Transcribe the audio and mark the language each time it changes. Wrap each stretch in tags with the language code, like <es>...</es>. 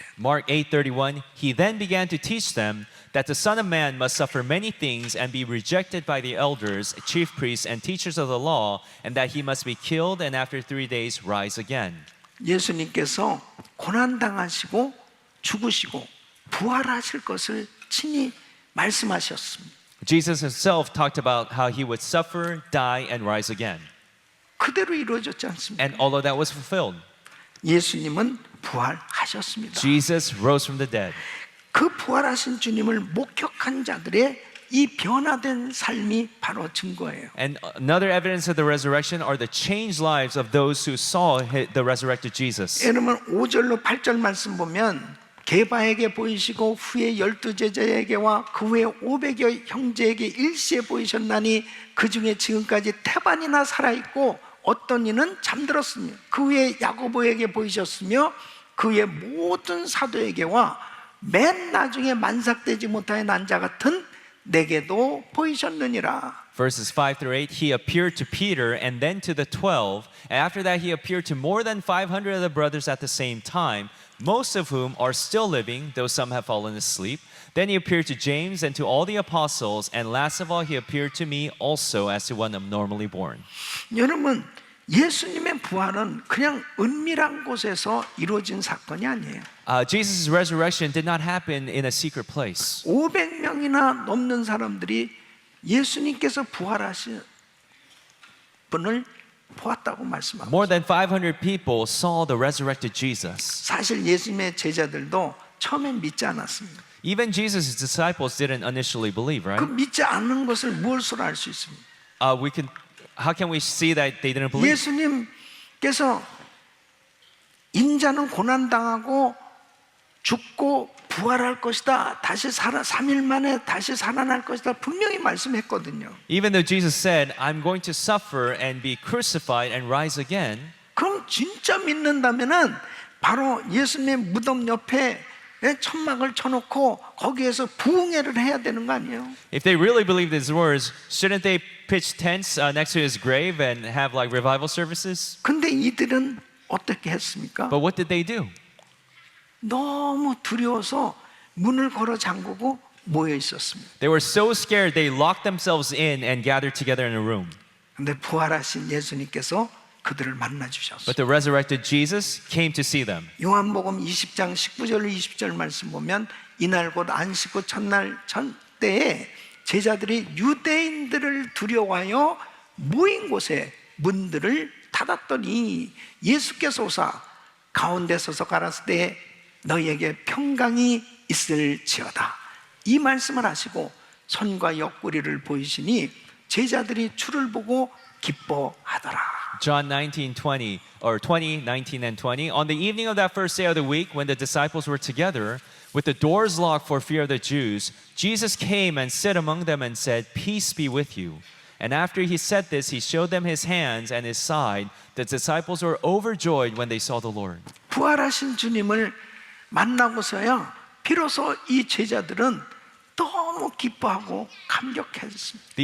<en>Mark 8:31, he then began to teach them that the Son of Man must suffer many things and be rejected by the elders, chief priests, and teachers of the law, and that he must be killed and after 3 days rise again.</en> <ko>예수님께서 고난 당하시고 죽으시고 부활하실 것을 친히 말씀하셨습니다.</ko> <en>Jesus himself talked about how he would suffer, die, and rise again.</en> <ko>그대로 이루어졌지 않습니까?</ko> <en>And all of that was fulfilled.</en> <ko>예수님은 부활하셨습니다.</ko> <en>Jesus rose from the dead.</en> <ko>그 부활하신 주님을 목격한 자들의 이 변화된 삶이 바로 증거예요.</ko> <en>And another evidence of the resurrection are the changed lives of those who saw the resurrected Jesus.</en> <ko>여러분 5절로 8절 말씀 보면 게바에게 보이시고 후에 12제자에게와 그 후에 500여 형제에게 일시에 보이셨나니 그 중에 지금까지 태반이나 살아있고 어떤 이는 잠들었으며 그 후에 야고보에게 보이셨으며 그 후에 모든 사도에게와 맨 나중에 만삭되지 못하여 난 자 같은 내게도 보이셨느니라.</ko> <en>Verses 5 through 8, he appeared to Peter and then to the 12. And after that, he appeared to more than 500 of the brothers at the same time, most of whom are still living, though some have fallen asleep. Then he appeared to James and to all the apostles, and last of all, he appeared to me also as to one abnormally born.</en> <ko>여러분, 예수님의 부활은 그냥 은밀한 곳에서 이루어진 사건이 아니에요.</ko> <en>Jesus' resurrection did not happen in a secret place.</en> <ko>500명이나 넘는 사람들이 예수님께서 부활하신 분을 보았다고 말씀합니다.</ko> <en>More than 500 people saw the resurrected Jesus.</en> <ko>사실 예수님의 제자들도 처음엔 믿지 않았습니다.</ko> <en>Even Jesus' disciples didn't initially believe, 그 right?</en> <ko>믿지 않는 것을 무엇으로 알 수 있습니까?</ko> <en>How can we see that they didn't believe?</en> <ko>예수님께서 인자는 고난당하고 죽고 부활할 것이다. 다시 3일 만에 다시 살아날 것이다. 분명히 말씀했거든요.</ko> <en>Even though Jesus said, I'm going to suffer and be crucified and rise again,</en> <ko>그럼 진짜 믿는다면은 바로 예수님의 무덤 옆에 천막을 쳐놓고 거기에서 부흥회를 해야 되는 거 아니에요?</ko> <en>if they really believed his words, shouldn't they pitch tents next to his grave and have like revival services?</en> <ko>근데 이들은 어떻게 했습니까?</ko> <en>But what did they do?</en> <ko>너무 두려워서 문을 걸어 잠그고 모여 있었습니다.</ko> <en>They were so scared they locked themselves in and gathered together in a room.</en> <ko>근데 부활하신 예수님께서 그들을 만나 주셨어요.</ko> <en>But the resurrected Jesus came to see them.</en> <ko>요한복음 20장 19절 20절 말씀 보면 이날 곧 안식 후 첫날 때에 제자들이 유대인들을 두려워하여 모인 곳에 문들을 닫았더니 예수께서 오사 가운데 서서 가라사대 너희에게 평강이 있을지어다. 이 말씀을 하시고 손과 옆구리를 보이시니 제자들이 주를 보고 기뻐하더라.</ko> <en>John 19:20 or 20:19 and 20. On the evening of that first day of the week, when the disciples were together, with the doors locked for fear of the Jews, Jesus came and stood among them and said, "Peace be with you." And after he said this, he showed them his hands and his side. The disciples were overjoyed when they saw the Lord.</en> <ko>부활하신 주님을 만나고서야 비로소 이 제자들은 너무 기뻐하고 감격했습니다.</ko>